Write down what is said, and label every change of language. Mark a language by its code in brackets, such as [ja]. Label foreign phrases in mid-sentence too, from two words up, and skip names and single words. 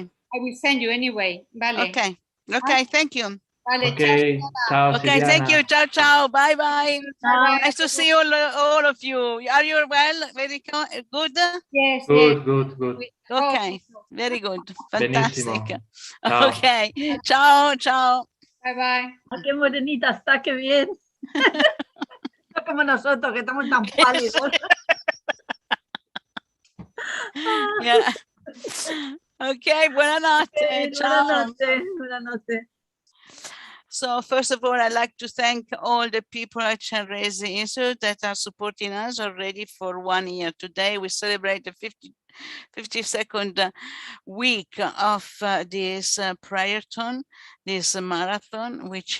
[en] I will send you anyway. Vale. Okay. Thank you. Vale, okay. Ciao, okay, thank you. Ciao. Bye. Bye. Nice to see all of you. Are you well? Very good? Yes. Good. Okay, very good. Fantastic. [it] Benissimo. Ciao. [en] Okay. Ciao. Bye. [es] Qué morenita está, qué bien. No como nosotros, que estamos tan pálidos. [en] Yeah. [it] Okay, buonanotte. Ciao. [es] Buenas noches. [en] So first of all, I'd like to thank all the people at Chenrezig Institute that are supporting us already for 1 year. Today we celebrate the 52nd week of this prayerathon, this marathon, which